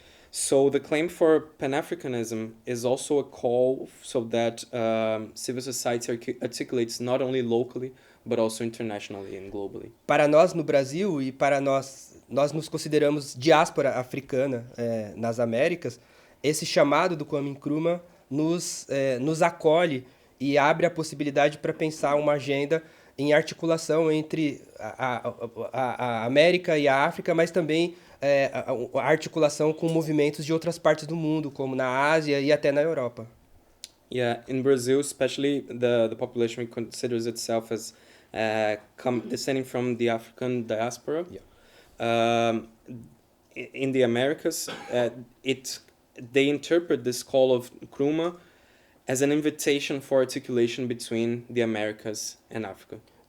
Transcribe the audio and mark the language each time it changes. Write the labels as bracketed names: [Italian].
[English] So the claim for Pan-Africanism is also a call so that civil society articulates not only locally, but also internationally and globally. [Portuguese] Para nós no Brasil e para nós nos consideramos diáspora africana nas Américas, esse chamado do Kwame Nkrumah nos acolhe e abre a possibilidade para pensar uma agenda em articulação entre a América e a África, mas também a articulação com movimentos de outras partes do mundo, como na Ásia e até na Europa. [English] Yeah, in Brazil, especially the population considers itself as descending from the African diaspora. Yeah. In the Americas, they interpret this call of Nkrumah as an invitation for articulation between the Americas and Africa.